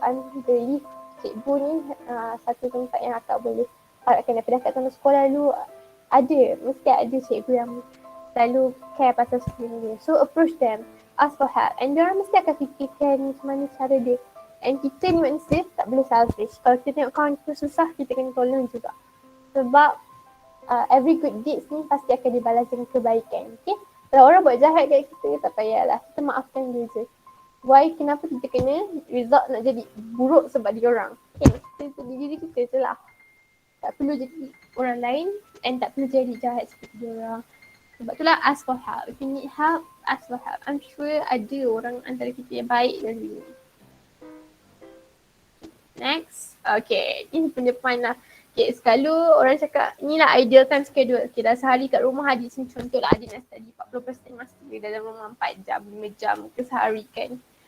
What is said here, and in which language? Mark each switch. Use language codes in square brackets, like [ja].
[ms] I'm really, cikgu ni satu tempat yang akak boleh harapkan daripada akak sama sekolah dulu. Mesti ada cikgu yang selalu care pasal student dia. [en] So approach them, ask for help. [ms] And diorang mesti akan fikirkan macam mana cara dia. And kita ni manusia tak boleh selfish. Kalau kita tengok kawan kita susah, kita kena tolong juga. Sebab [en] every good deeds [ms] ni pasti akan dibalas dengan kebaikan. Okay? Kalau orang buat jahat kat kita, tak payahlah. Kita maafkan dia je. Why? Kenapa kita kena result nak jadi buruk sebab dia orang? Okay? Kita jadi diri kita je lah. Tak perlu jadi orang lain and tak perlu jadi jahat seperti dia orang. Sebab itulah [en] ask for help. If you need help, ask for help. I'm sure [ms] ada orang antara kita yang baik dan sini. Next. Okay. Ini pendepan lah. Okay, selalu orang cakap, inilah ideal time schedule. Okay, dah sehari kat rumah adik macam contohlah adik nak study 40% masa dia dalam rumah 4 jam, 5 jam ke sehari kan.